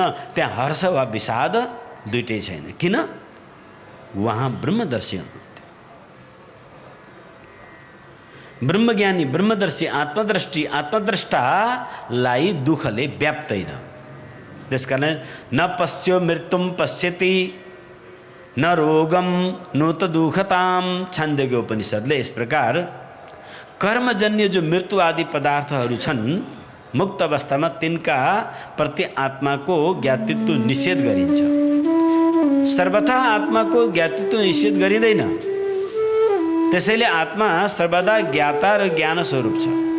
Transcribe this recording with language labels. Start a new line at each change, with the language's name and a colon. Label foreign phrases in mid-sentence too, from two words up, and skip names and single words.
Nepali: त्यहाँ हर्ष वा विषाद दुइटै छैन। किन? उहाँ ब्रह्मदर्शी हुनुहुन्थ्यो। ब्रह्मज्ञानी, ब्रह्मदर्शी, आत्मद्रष्टालाई दुःखले व्याप्दैन।
Sanskrit: त्यसकारण न पश्यो मृत्युम पश्यति न रोगम नोत दुःखताम।
Nepali: छान्दोग्य उपनिषद्ले यस प्रकार कर्मजन्य जो मृत्यु आदि पदार्थहरू छन्, मुक्त अवस्थामा तिनका प्रति आत्माको ज्ञातित्व निषेध गरिन्छ। सर्वथा आत्माको ज्ञातित्व निषेध गरिँदैन। त्यसैले आत्मा सर्वदा ज्ञाता र ज्ञान स्वरूप छ।